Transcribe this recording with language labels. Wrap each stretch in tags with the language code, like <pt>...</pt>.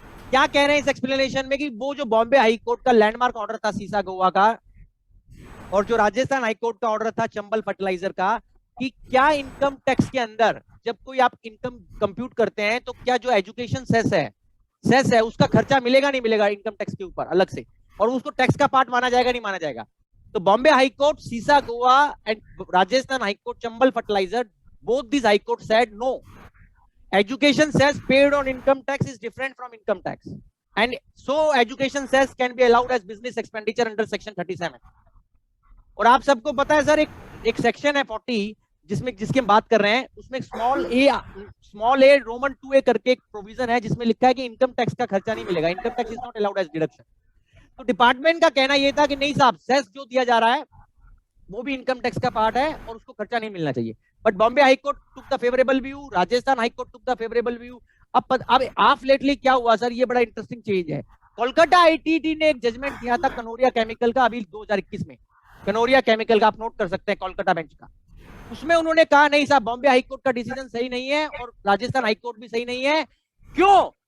<hi>क्या कह रहे हैं इस एक्सप्लेनेशन में कि वो जो बॉम्बे हाई कोर्ट का लैंडमार्क ऑर्डर था सीसा गोवा का, और जो राजस्थान हाई कोर्ट का ऑर्डर था चंबल फर्टिलाइजर का, कि क्या इनकम टैक्स के अंदर जब कोई आप इनकम कंप्यूट करते हैं, तो क्या जो एजुकेशन सेस है उसका खर्चा मिलेगा नहीं मिलेगा इनकम टैक्स के ऊपर अलग से, और उसको टैक्स का पार्ट माना जाएगा नहीं माना जाएगा? तो बॉम्बे हाई कोर्ट सीसा Goa and Rajasthan high court Chambal fertiliser,</hi> <en>both these high court said no, education cess paid on income tax is different from income tax, and so education cess can be allowed as business expenditure under section 37।</en> <hi>और आप सबको पता है sir, एक section है 40 जिसकी हम बात कर रहे हैं, उसमें स्मॉल ए रोमन 2A करके एक प्रोविजन है, जिसमें लिखा है कि इनकम टैक्स का खर्चा नहीं मिलेगा,</hi> <en>Income tax is not allowed as deduction.</en> <hi>तो डिपार्टमेंट का कहना यह था कि नहीं साहब, सेस जो दिया जा रहा है वो भी इनकम टैक्स का पार्ट है और उसको खर्चा नहीं मिलना चाहिए।</hi> <en>but Bombay High Court took the favorable view, Rajasthan High Court took the favorable view.</en> <hi>अब ऑफ लेटली क्या हुआ सर, ये बड़ा इंटरेस्टिंग चेंज है। कोलकाता आईटीटी ने एक जजमेंट दिया था कनोरिया केमिकल का अभी 2021 में, कनोरिया केमिकल का आप नोट कर सकते हैं कोलकाता बेंच का। उसमें उन्होंने कहा नहीं साहब, बॉम्बे हाई कोर्ट का डिसीजन सही नहीं है और राजस्थान हाई कोर्ट भी सही नहीं है। क्यों?</hi>